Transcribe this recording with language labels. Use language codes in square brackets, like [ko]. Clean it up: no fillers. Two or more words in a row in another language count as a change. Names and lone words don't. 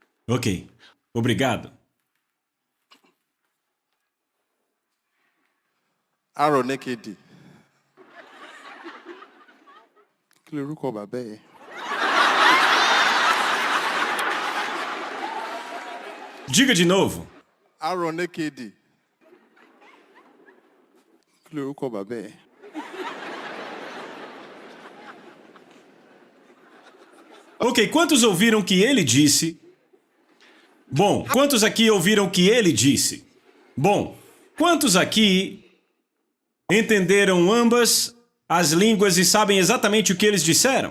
[pt] Ok. Obrigado. Aaron Ekedi. [yo] Kí lorúkọ bàbá ẹ̀? [pt] Diga de novo. [yo] Aaron Ekedi. Kí lorúkọ bàbá ẹ̀? [pt] Ok, quantos ouviram que ele disse? Bom, quantos aqui ouviram que ele disse? Bom, quantos aqui entenderam ambas as línguas e sabem exatamente o que eles disseram?